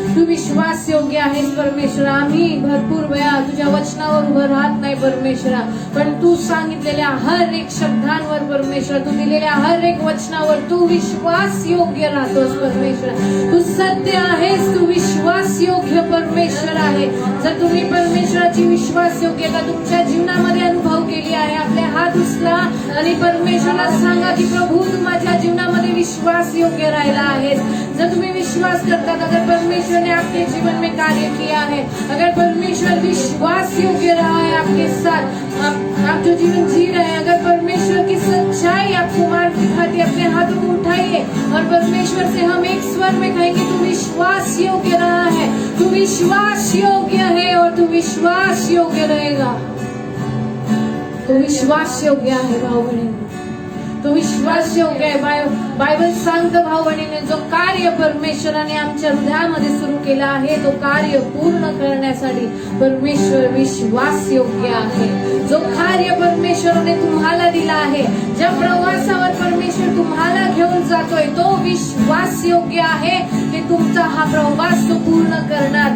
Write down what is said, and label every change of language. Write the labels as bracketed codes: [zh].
[mr] तू विश्वास योग्य आहेस परमेश्वर. आम्ही भरपूर वेळा तुझ्या वचनावर उभं राहत नाही परमेश्वरा, पण तू सांगितलेल्या हर एक शब्दांवर परमेश्वर, तू दिलेल्या हर एक वचनावर तू विश्वास योग्य राहतोस परमेश्वर. तू सत्य आहेस. तू विश्वास योग्य परमेश्वर आहे. जर तुम्ही परमेश्वराची विश्वास योग्यता तुमच्या जीवनामध्ये अनुभव केली आहे, आपले हात उचला आणि परमेश्वराला सांगा की प्रभू, तू माझ्या जीवनामध्ये विश्वास योग्य राहिला आहेस. जर तुम्ही विश्वास करतात, [hi] अगर परमेश्वर ने आपके जीवन में कार्य किया है, अगर परमेश्वर विश्वास योग्य रहा है आपके साथ, आप जो जीवन जी रहे हैं, अगर परमेश्वर की सच्चाई आपको मार्ग दिखाती है, अपने हाथों को उठाइए और परमेश्वर से हम एक स्वर में कहेंगे, तू विश्वास योग्य रहा है, तू विश्वास योग्य है और तू विश्वास योग्य रहेगा. [mr] तू विश्वास योग्य आहे भाऊ बहिणी. तो विश्वास योग्य आहे. बायबल सांगतं भाऊ बहिणीने, जो कार्य परमेश्वराने आमच्या हृदयामध्ये सुरू केला आहे, तो कार्य पूर्ण करण्यासाठी परमेश्वर विश्वास योग्य आहे. जो कार्य परमेश्वराने तुम्हाला दिला आहे, ज्या प्रवासावर परमेश्वर तुम्हाला घेऊन जातोय, तो विश्वास योग्य आहे की तुमचा हा प्रवास तो पूर्ण करणार.